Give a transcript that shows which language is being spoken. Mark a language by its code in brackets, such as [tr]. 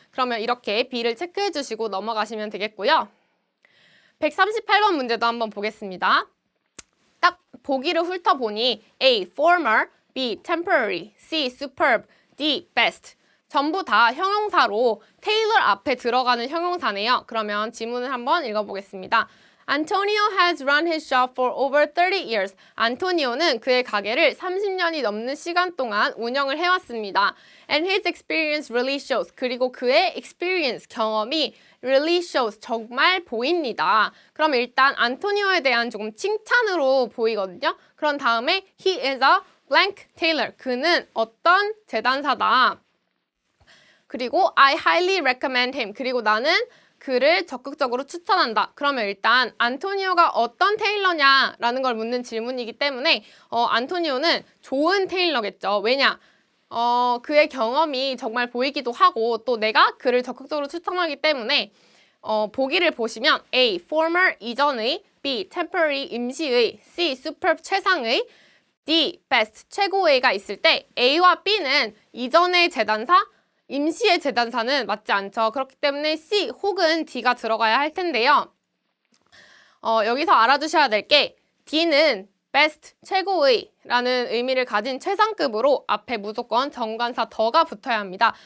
[ko] 그러면 이렇게 B를 체크해 주시고 넘어가시면 되겠고요. 138번 문제도 한번 보겠습니다. 딱 보기를 훑어보니 A, former, B, temporary, C, superb, D, best 전부 다 형용사로 테일러 앞에 들어가는 형용사네요. 그러면 지문을 한번 읽어보겠습니다. [en] Antonio has run his shop for over 30 years. [ko] 안토니오는 그의 가게를 30년이 넘는 시간 동안 운영을 해왔습니다. [en] And his experience really shows. [ko] 그리고 그의 experience, 경험이 really shows, 정말 보입니다. 그럼 일단 안토니오에 대한 조금 칭찬으로 보이거든요. [en] 그런 다음에 he is a blank tailor. [ko] 그는 어떤 재단사다. [en] 그리고 I highly recommend him. [ko] 그리고 나는 그를 적극적으로 추천한다. 그러면 일단 안토니오가 어떤 테일러냐라는 걸 묻는 질문이기 때문에 안토니오는 좋은 테일러겠죠. 왜냐? 그의 경험이 정말 보이기도 하고 또 내가 그를 적극적으로 추천하기 때문에 보기를 보시면 A. former 이전의 B. temporary 임시의 C. superb 최상의 D. best 최고의가 있을 때 A와 B는 이전의 재단사 임시의 재단사는 맞지 않죠. 그렇기 때문에 C 혹은 D가 들어가야 할 텐데요. 여기서 알아두셔야 될 게 D는 best, 최고의 라는 의미를 가진 최상급으로 앞에 무조건 정관사 더가 붙어야 합니다.